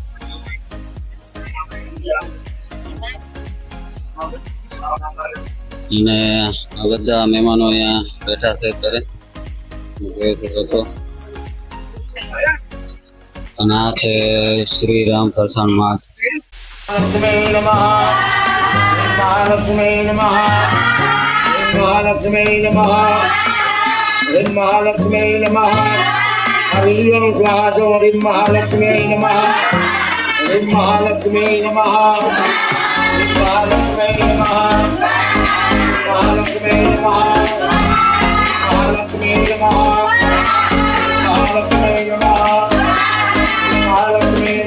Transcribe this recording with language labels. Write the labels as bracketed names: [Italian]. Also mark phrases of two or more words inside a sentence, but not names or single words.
[Gujarati] અને આ બધા મહેમાનો અહીંયા બેઠા છે અત્યારે જોઈ શકો છો. અને આ છે શ્રીરામ ફરસાણ માર્ટ. [Sanskrit] महालक्ष्मी नमः, महालक्ष्मी नमः, महालक्ष्मी नमः, हरिं स्वाहा हरिं महालक्ष्म्यै नमः हरिं महालक्ष्म्यै नमः हरिं महालक्ष्म्यै नमः महालक्ष्म्यै नमः महालक्ष्म्यै नमः महालक्ष्म्यै नमः महालक्ष्म्यै